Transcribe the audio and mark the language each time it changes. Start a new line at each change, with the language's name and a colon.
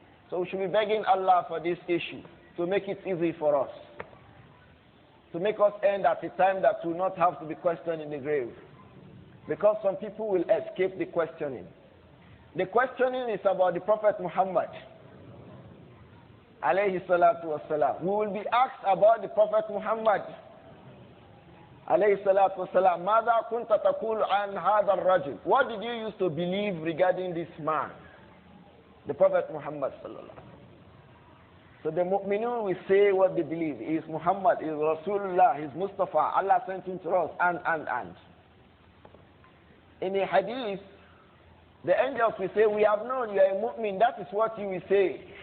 English: So we should be begging Allah for this issue, to make it easy for us, to make us end at a time that will not have to be questioned in the grave. Because some people will escape the questioning. The questioning is about the Prophet Muhammad, alayhi salatu wasalam. We will be asked about the Prophet Muhammad, alayhi salatu wasalam.
Arabic: ماذا كنت تقول عن هذا الرجل?
English: What did you used to believe regarding this man, the Prophet Muhammad sallallahu? So the mu'minun will say what they believe. He is Muhammad, he is Rasulullah, he is Mustafa, Allah sent him to us, and. In a hadith, the angels will say, we have known you are a mu'min, that is what you will say.